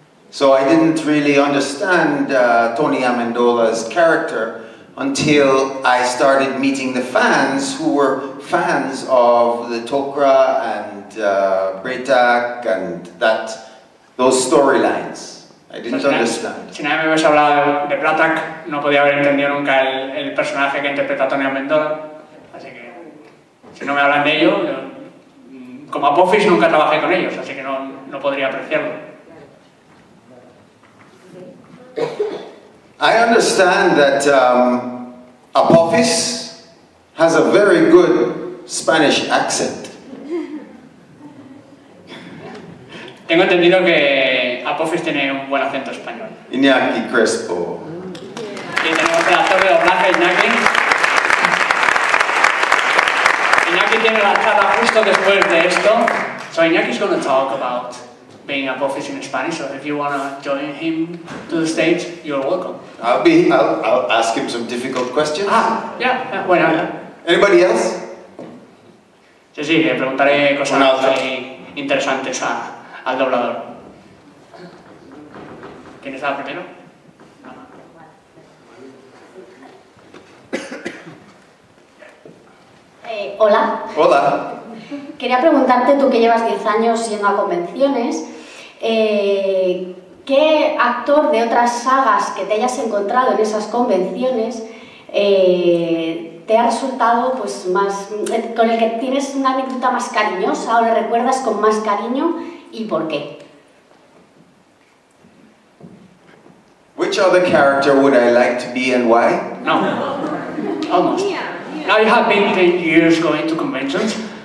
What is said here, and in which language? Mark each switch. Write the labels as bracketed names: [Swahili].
[English] So I didn't really understand Tony Amendola's character until I started meeting the fans who were fans of the Tok'ra and Braytak and those storylines. I didn't understand. [Spanish] Si nadie me hubiese hablado de Braytak, no podía haber entendido nunca el personaje que interpreta Tony Amendola. Así que, si no me hablan de ello, como Apophis nunca trabajé con ellos, así que no podría apreciarlo. [English] I understand that Apophis has a very good Spanish accent. [Spanish] Tengo entendido que Apophis tiene un buen acento español. Iñaki Crespo. Y tenemos el actor de doblaje, Iñaki. Iñaki tiene la charla justo después de esto. [English] So Iñaki's going to talk about being Apophis in Spanish, so if you want to join him to the stage, you're welcome. I'll ask him some difficult questions. Yeah, bueno. Anybody else? [Spanish] Sí, le preguntaré cosas interesantes al doblador. ¿Quién estaba primero? Hola. Hola. Quería preguntarte, tú que llevas 10 años yendo a convenciones, ¿qué actor de otras sagas que te hayas encontrado en esas convenciones te ha resultado pues, más, con el que tienes una anécdota más cariñosa o le recuerdas con más cariño y por qué? [English] Which other character would I like to be and why? No, almost. Now you have been 10 years going to conventions.